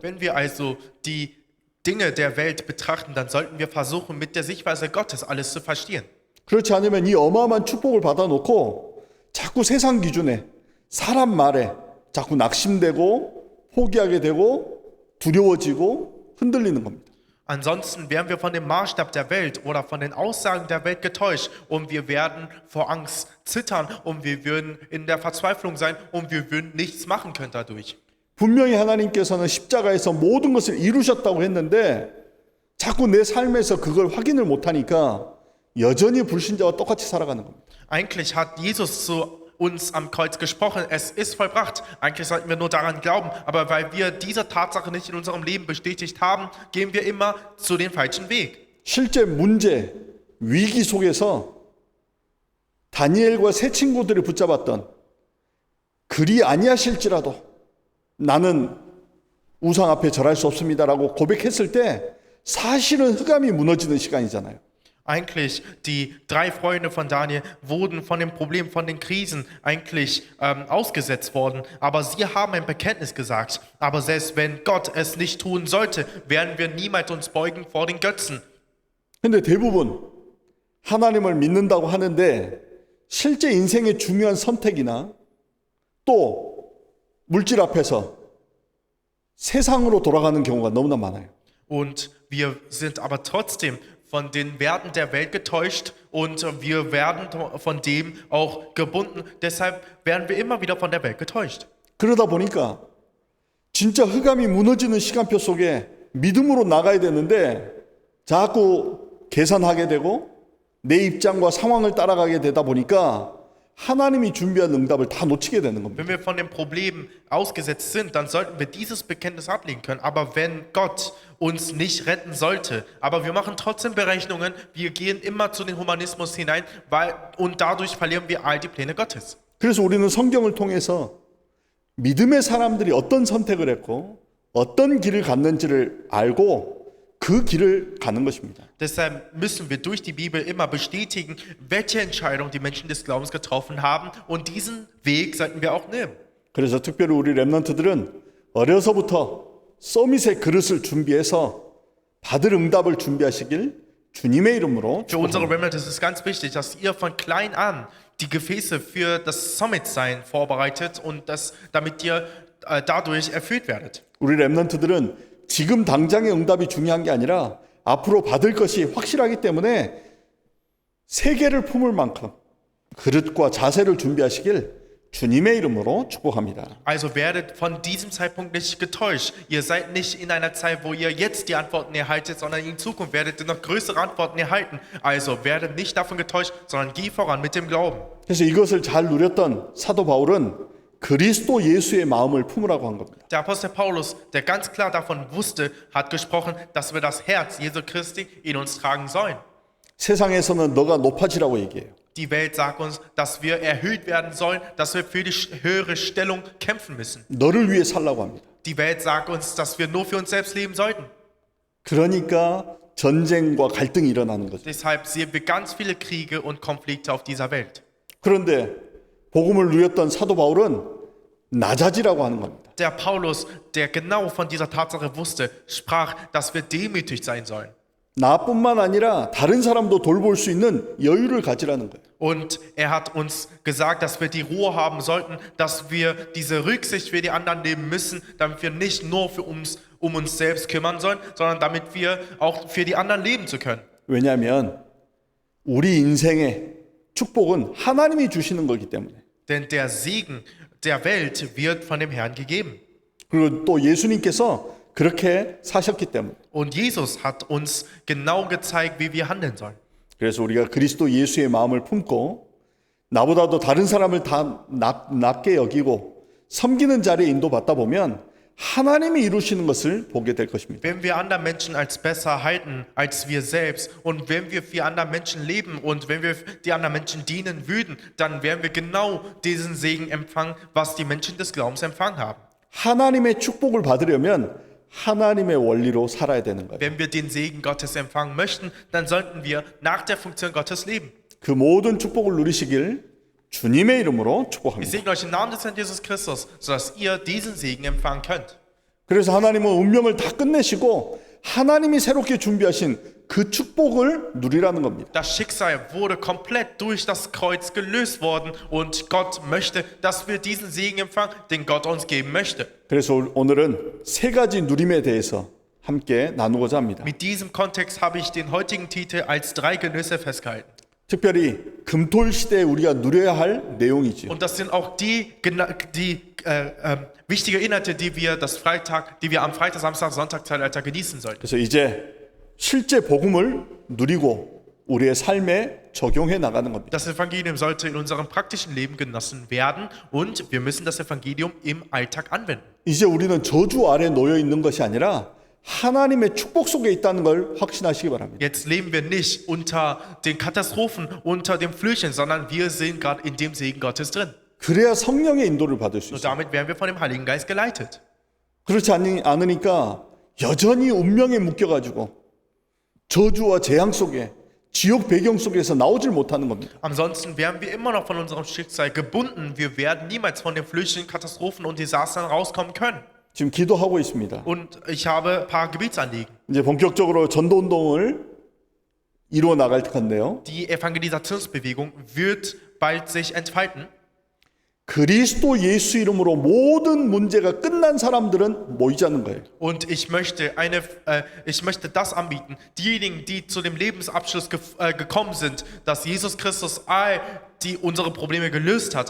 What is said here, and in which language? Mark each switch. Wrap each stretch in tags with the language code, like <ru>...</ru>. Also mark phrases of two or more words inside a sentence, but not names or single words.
<de>Wenn wir also die Dinge der Welt betrachten, dann sollten wir versuchen, mit der Sichtweise Gottes alles zu verstehen.</de> <ko>그렇지 않으면 이 어마어마한 축복을 받아놓고 자꾸 세상 기준에 사람 말에 자꾸 낙심되고 포기하게 되고 두려워지고 흔들리는 겁니다.</ko> <de>Ansonsten werden wir von dem Maßstab der Welt oder von den Aussagen der Welt getäuscht und wir werden vor Angst zittern und wir würden in der Verzweiflung sein und wir würden nichts machen können dadurch.</de> <ko>분명히 하나님께서는 십자가에서 모든 것을 이루셨다고 했는데 자꾸 내 삶에서 그걸 확인을 못하니까 여전히 불신자와 똑같이 살아가는 겁니다.</ko> <de>Eigentlich hat Jesus zu uns am Kreuz gesprochen, es ist vollbracht. Eigentlich sollten wir nur daran glauben, aber weil wir diese Tatsache nicht in unserem Leben bestätigt haben, gehen wir immer zu dem falschen Weg.</de> <ko>실제 문제, 위기 속에서 다니엘과 세 친구들이 붙잡았던 그리 아니하실지라도 나는 우상 앞에 절할 수 없습니다라고 고백했을 때 사실은 흑암이 무너지는 시간이잖아요.</ko> <de>Eigentlich, die 3 Freunde von Daniel wurden von dem Problem, von den Krisen eigentlich ausgesetzt worden. Aber sie haben ein Bekenntnis gesagt. Aber selbst wenn Gott es nicht tun sollte, werden wir niemals uns beugen vor den Götzen.</de> <ko>근데 대부분 하나님을 믿는다고 하는데 실제 인생의 중요한 선택이나 또 물질 앞에서 세상으로 돌아가는 경우가 너무나 많아요.</ko> <de>Und wir sind aber trotzdem von den Werten der Welt getäuscht und wir werden von dem auch gebunden. Deshalb werden wir immer wieder von der Welt getäuscht.</de> <ko>그러다 보니까 진짜 흑암이 무너지는 시간표 속에 믿음으로 나가야 되는데 자꾸 계산하게 되고 내 입장과 상황을 따라가게 되다 보니까 하나님이 준비한 응답을 다 놓치게 되는 겁니다.</ko> <de>Wenn wir von den Problemen ausgesetzt sind, dann sollten wir dieses Bekenntnis ablegen können. Aber wenn Gott uns nicht retten sollte, aber wir machen trotzdem Berechnungen, wir gehen immer zu den Humanismus hinein, und dadurch verlieren wir all die Pläne Gottes.</de> <ko>그래서 우리는 성경을 통해서 믿음의 사람들이 어떤 선택을 했고 어떤 길을 갔는지를 알고 그 길을 가는 것입니다.</ko> <de>Deshalb müssen wir durch die Bibel immer bestätigen, welche Entscheidung die Menschen des Glaubens getroffen haben, und diesen Weg sollten wir auch nehmen.</de> <ko>그래서 특별히 우리 렘넌트들은 어려서부터 서밋의 그릇을 준비해서 받을 응답을 준비하시길 주님의 이름으로</ko> <de>Für unsere</de> <ko>축복합니다.</ko> <de>Remnant ist es ganz wichtig, dass ihr von klein an die Gefäße für das Summit-Sein vorbereitet und damit ihr dadurch erfüllt werdet.</de> <ko>우리 렘넌트들은 지금 당장의 응답이 중요한 게 아니라 앞으로 받을 것이 확실하기 때문에 세계를 품을 만큼 그릇과 자세를 준비하시길 주님의 이름으로 축복합니다.</ko> <de>Also werdet von diesem Zeitpunkt nicht getäuscht. Ihr seid nicht in einer Zeit, wo ihr jetzt die Antworten erhaltet, sondern in Zukunft werdet ihr noch größere Antworten erhalten. Also werdet nicht davon getäuscht, sondern geh voran mit dem Glauben.</de> <ko>그래서 이것을 잘 누렸던 사도 바울은 그리스도 예수의 마음을 품으라고 한 겁니다.</ko> <de>Der Apostel Paulus, der ganz klar davon wusste, hat gesprochen, dass wir das Herz Jesu Christi in uns tragen sollen.</de> <ko>세상에서는 너가 높아지라고 얘기해요.</ko> <de>Die Welt sagt uns, dass wir erhöht werden sollen, dass wir für die höhere Stellung kämpfen müssen.</de> <ko>너를 위해 살라고 합니다.</ko> <de>Die Welt sagt uns, dass wir nur für uns selbst leben sollten.</de> <ko>그러니까 전쟁과 갈등이 일어나는 거죠.</ko> <de>Deshalb sehen wir ganz viele Kriege und Konflikte auf dieser Welt.</de> <ko>그런데 복음을 누렸던 사도 바울은 낮아지라고 하는 겁니다.</ko> <de>Der Paulus, der genau von dieser Tatsache wusste, sprach, dass wir demütig sein sollen.</de> <ko>나뿐만 아니라 다른 사람도 돌볼 수 있는 여유를 가지라는 거예요.</ko> <de>Und er hat uns gesagt, dass wir die Ruhe haben sollten, dass wir diese Rücksicht für die anderen nehmen müssen, damit wir nicht nur um uns selbst kümmern sollen, sondern damit wir auch für die anderen leben zu können.</de> <ko>왜냐하면 우리 인생의 축복은 하나님이 주시는 거기 때문에.</ko> <de>Denn der Segen der Welt wird von dem Herrn gegeben.</de> <ko>그리고 또 예수님께서 그렇게 사셨기 때문에.</ko> <de>Und Jesus hat uns genau gezeigt, wie wir handeln sollen.</de> <ko>그래서 우리가 그리스도 예수의 마음을 품고 나보다도 다른 사람을 다 낮게 여기고 섬기는 자리에 인도받다 보면 하나님이 이루시는 것을 보게 될 것입니다.</ko> <de>Wenn wir andere Menschen als besser halten als wir selbst und wenn wir für andere Menschen leben und wenn wir die anderen Menschen dienen würden, dann werden wir genau diesen Segen empfangen, was die Menschen des Glaubens empfangen haben.</de> <ko>하나님의 축복을 받으려면 하나님의 원리로 살아야 되는 거예요.</ko> <de>Wenn wir den Segen Gottes empfangen möchten, dann sollten wir nach der Funktion Gottes leben.</de> <ko>그 모든 축복을 누리시길 주님의 이름으로</ko> <de>Ich</de> <ko>축복합니다.</ko> <de>segne euch im Namen des Herrn Jesus Christus, sodass ihr diesen Segen empfangen könnt.</de> <ko>그래서 하나님은 운명을 다 끝내시고 하나님이 새롭게 준비하신 그 축복을 누리라는 겁니다.</ko> <de>Das Schicksal wurde komplett durch das Kreuz gelöst worden und Gott möchte, dass wir diesen Segen empfangen, den Gott uns geben möchte.</de> <ko>그래서 오늘은 세 가지 누림에 대해서 함께 나누고자 합니다.</ko> <de>Mit diesem Kontext habe ich den heutigen Titel als 3 Genüsse festgehalten.</de> <ko>특별히 금토일 시대에 우리가 누려야 할 내용이지요.</ko> <de>Und das sind auch die wichtige Inhalte, die wir am Freitag, Samstag, Sonntag, Zeitalter genießen sollten.</de> <ko>그래서 이제 실제 복음을 누리고 우리의 삶에 적용해 나가는 겁니다.</ko> <de>Das Evangelium sollte in unserem praktischen Leben genossen werden und wir müssen das Evangelium im Alltag anwenden.</de> <ko>이제 우리는 저주 아래 놓여 있는 것이 아니라 하나님의 축복 속에 있다는 걸 확신하시기 바랍니다.</ko> <de>Jetzt leben wir nicht unter den Katastrophen, unter dem Flüchen, sondern wir sind gerade in dem Segen Gottes drin.</de> <ko>그래야 성령의 인도를 받을 수</ko> <de>Und</de> <ko>있어요.</ko> <de>damit werden wir von dem Heiligen Geist geleitet.</de> <ko>그렇지 않으니까 여전히 운명에 묶여가지고 저주와 재앙 속에 지옥 배경 속에서 나오질 못하는 겁니다.</ko> <de>Ansonsten wären wir immer noch von unserem Schicksal gebunden. Wir werden niemals von den Flüchtlingen, Katastrophen und Desastern rauskommen können.</de> <ko>지금 기도하고 있습니다.</ko> <de>Und ich habe ein paar Gebetsanliegen.</de> <ko>이제 본격적으로 전도 운동을 이루어 나갈 건데요.</ko> <de>Die Evangelisationsbewegung wird bald sich entfalten.</de> <ko>그리스도 예수 이름으로 모든 문제가 끝난 사람들은 모이자는 거예요.</ko> <de>Und ich möchte das anbieten. Diejenigen, die zu dem Lebensabschluss gekommen sind, dass Jesus Christus all unsere Probleme gelöst hat.</de>